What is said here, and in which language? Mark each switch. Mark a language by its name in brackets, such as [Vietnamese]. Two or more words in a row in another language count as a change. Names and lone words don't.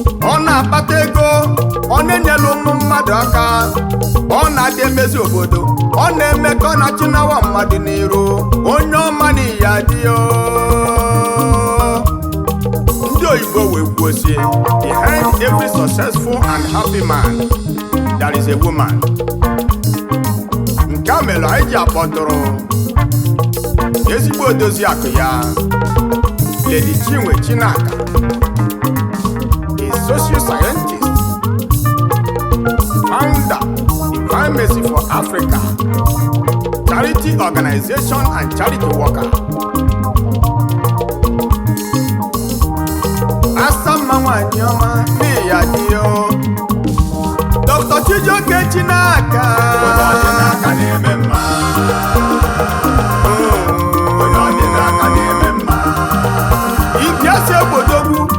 [Igbo] Ọ na-akpata ego, ọ na-enyelu ụmụ mmadụ aka, ọ na-adị emezi obodo, ọ na-eme ka ọ na-achịnawa mmadụ n'iru. Onye ọma n'ihi ya dị ya, o. Ndị oyibo wee kwuo sị, [English] "Behind every successful and happy man, there is a woman." [Igbo] Nke a mere anyị ji akpọtụrụ ezigbo odozi akụ ya, Lady Chinwe Chinaka, [English] a social scientist, founder, Divine Mercy for Africa, charity organization and charity worker. [Igbo] Asa mma nwanyị ọma, n'ihi ya dị ya, o. Doctor Chijioke Chinaka. Onye ọ dị n'aka na-eme mma. Onye ọ dị n'aka na-eme mma. Ike esi obodo ugwu.